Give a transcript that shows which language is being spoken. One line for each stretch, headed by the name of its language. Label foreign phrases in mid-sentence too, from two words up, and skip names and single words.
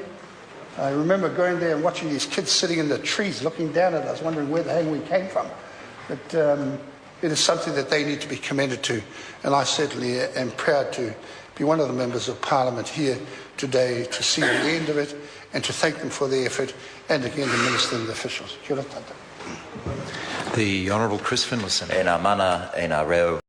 English: I remember going there and watching these kids sitting in the trees looking down at us, wondering where the hell we came from. But it is something that they need to be commended to, and I certainly am proud to be one of the members of Parliament here today to see the end of it and to thank them for their effort, and again the Minister and the officials.
Māori: Kia ora tātou.
English: The Honourable Chris Finlayson.
Māori: E nā mana, e nā reo.